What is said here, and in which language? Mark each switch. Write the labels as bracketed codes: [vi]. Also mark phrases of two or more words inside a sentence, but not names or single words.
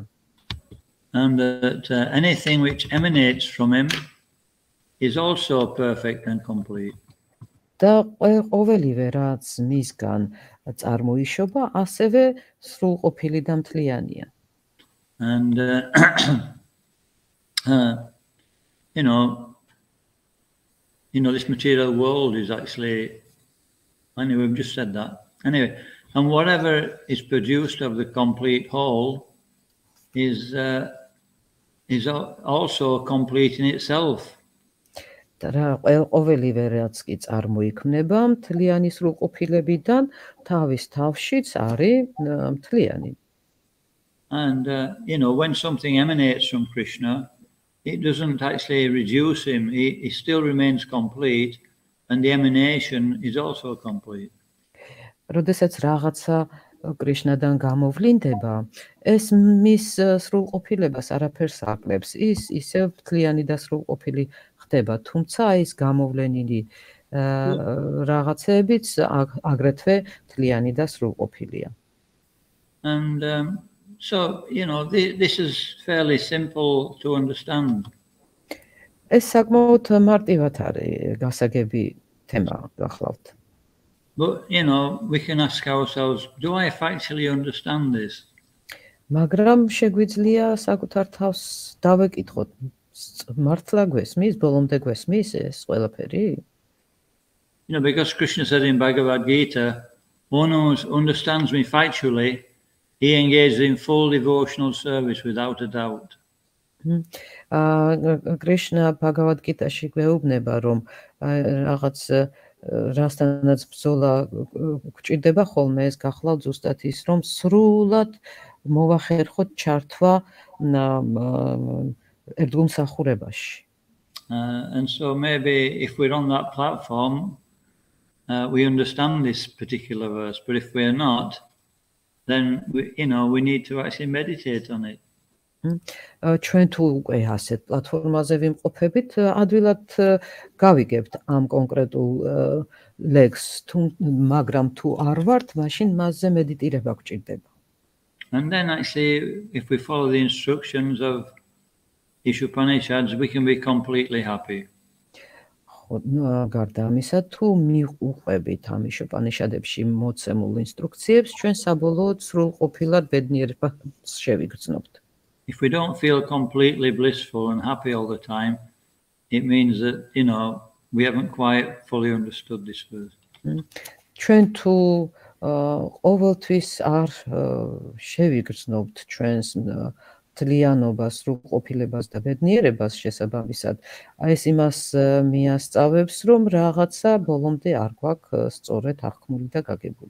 [en] And that anything which emanates from him is also perfect and complete. [ka] და ყოველივე რაც მისგან წარმოიშობა, ასევე სრულყოფილი და მთლიანია. [en] And you know, this material world is actually, anyway, we've just said that. Anyway, and whatever is produced of the complete whole is also complete in itself. [ka] და ყოველივე რაც კი წარმოიქმნება მთლიანი სრულყოფილებიდან, თავის თავშიც არის მთლიანი. [en] And you know, when something emanates from Krishna, it doesn't actually reduce him. He still remains complete, and the emanation is also complete. [ka] როდესაც რაღაცა კრიშნადან გამოვლინდება, ეს მის სრულყოფილებას არაფერს აკლებს. ის ისევ მთლიანი და სრულყოფილი ხდება, თუმცა ის გამოვლენილი რაღაცებიც აგრეთვე მთლიანი და სრულყოფილია. [en] And so, this is fairly simple to understand. [ka] ეს საკმაოდ მარტივად არის გასაგები თემა გახლავთ. [en] But, we can ask ourselves, do I actually understand this? [ka] მაგრამ შეგვიძლია საკუთარ თავს დავეკითხოთ, მართლა გვესმის, ბოლომდე გვესმის ეს ყველაფერი? [en] Because Krishna said in Bhagavad Gita, one who understands me factually, he engages in full devotional service without a doubt. [ka] Krishna Bhagavad Gita-ში გვეუბნება, რომ რაღაც რასთანაც ბრძოლა გვჭირდება ხოლმე, ეს გახლავთ ზუსტად ის, რომ სრულად მოვახერხოთ ჩართვა ერთგულმსახურებაში. [en] And so maybe if we're on that platform, we understand this particular verse, but if we're not, then we need to actually meditate on it. [ka] ჩვენ თუ უკვე ასეთ პლატფორმაზე ვიმყოფებით, ადვილად გავიგებთ ამ კონკრეტულ ლექსს, მაგრამ თუ არ ვართ, მაშინ მასზე მედიტირება გვჭირდება. [en] And then actually, if we follow the instructions of იშოპანიშადის, we can be completely happy. [ka] გარდა ამისა, თუ მივუყვებით ამ იშოპანიშადებში მოცემულ ინსტრუქციებს, ჩვენ საბოლოოდ სრულყოფილად ბედნიერებას შევიგრძნობთ. [en] If we don't feel completely blissful and happy all the time, it means that, we haven't quite fully understood this verse. [ka] ჩვენ თუ ყოველთვის არ შევიგრძნობთ ჩვენს თლიანობას, სრულყოფილებას და ბედნიერებას შესაბამისად, ეს იმას მიასწავებს, რომ რაღაცა ბოლომდე არ გვაქვს სწორედ აღქმული და გაგებული.